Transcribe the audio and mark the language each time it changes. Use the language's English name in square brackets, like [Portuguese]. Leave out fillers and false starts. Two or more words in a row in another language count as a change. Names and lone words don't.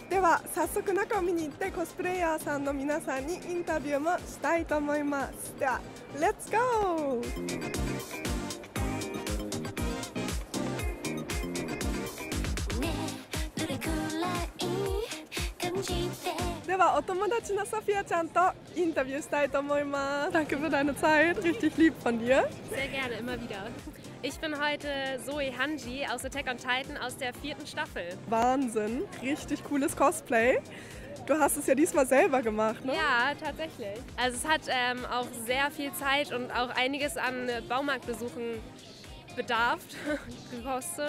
[Japanese] では早速中を見に行ってコスプレイヤーさんの皆さんにインタビューもしたいと思います。ではレッツゴー。ではお友達のソフィアちゃんとインタビューしたいと思います。 [German] Danke für deine Zeit, richtig lieb von dir. Sehr gerne, immer wieder. Ich bin heute Zoe Hanji aus Attack on Titan aus der 4. Staffel. Wahnsinn, richtig cooles Cosplay. Du hast es ja diesmal selber gemacht, ne? Ja, tatsächlich. Also es hat auch sehr viel Zeit und auch einiges an Baumarktbesuchen gekostet.